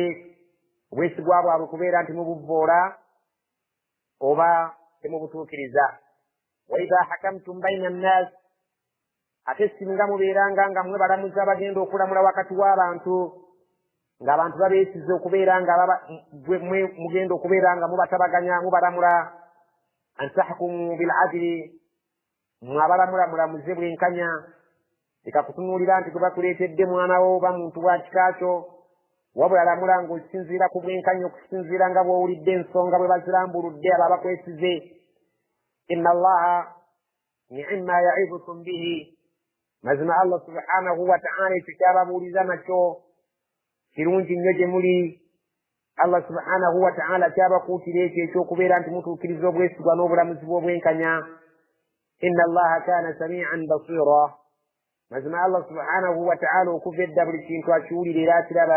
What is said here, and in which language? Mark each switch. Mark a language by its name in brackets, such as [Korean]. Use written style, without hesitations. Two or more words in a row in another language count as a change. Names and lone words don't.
[Ganda] obwesigwa bwabwe kubeera nti mubuvvoola oba temubutuukiriza. [Arabic] وإذا حكمتم بين الناس, [Ganda] ate singa mubeeranga nga mmwe balamuzi abagenda okulamula wakati w'abantu, ng'abantu babeesize okubeera nga mmwe mugenda okubeera nga mubatabaganya mubalamula. [Arabic] أن تحكموا بالعدل, [Ganda] mmwe abalamula mulamuze bwenkanya, leka kutunuulira nti gwe bakuleetedde mwana wo oba muntu wa kika kyo, wabula lamula ng'okisinziira ku bwenkanya, okusinziira nga bw'owulidde ensonga bwe bazirambuludde abo abakwesize. [Arabic] إن الله نعما يعظكم به, [Ganda] mazima [Arabic] الله سبحانه وتعالى [Ganda] ekyo kyababuuliza nakyo kirungi nnyo gye muli. [Arabic] الله سبحانه وتعالى [Ganda] kyabakuutira ekyo ekyokubeera nti mutuukiriza obwesigwa n'obulamuzi bw'obwenkanya. [Arabic] إن الله كان سميعا بصيرا, [Ganda] mazima [Arabic] الله سبحانه وتعالى [Ganda] okuva edda buli kintu akiwulira era akiraba.